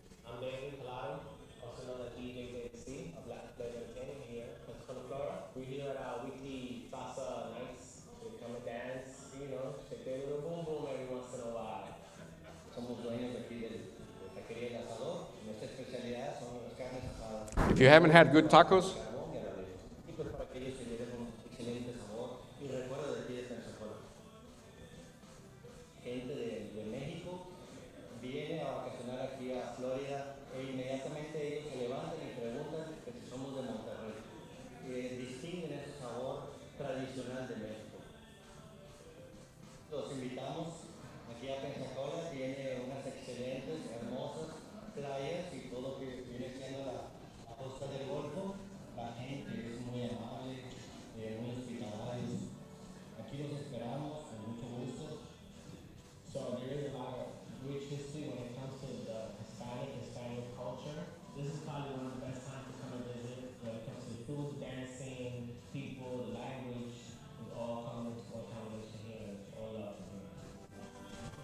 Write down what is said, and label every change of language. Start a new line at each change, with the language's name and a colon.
English: I'm David Triana, also known as DJ JC of Black Pleasure Entertainment here in Pensacola, Florida. We're here at our weekly salsa nights. We come and dance, you know, shake their little boom boom every once in a while.
Spanish: Somos dueños aquí de taquería El Asador. Nuestra especialidad son las carnes asadas.
English: If you haven't had good tacos,
Spanish: Y pues para que ellos se lleven un excelente sabor y recuerdo de aquí de Pensacola. Gente de México viene a vacacionar aquí a Florida e inmediatamente ellos se levantan y preguntan que si somos de Monterrey. Distinguen ese sabor tradicional de México. Los invitamos aquí a Pensacola, tiene unas excelentes, hermosas playas y todo lo que viene siendo la costa del Golfo. La gente es muy amable, muy hospitalarios. Aquí los esperamos con mucho gusto.
English: So there is a lot of rich history when it comes to the Hispanic culture. This is probably one of the best times to come and visit when it comes to the food, dancing, people, the language. We all come into one combination here. It's all love here.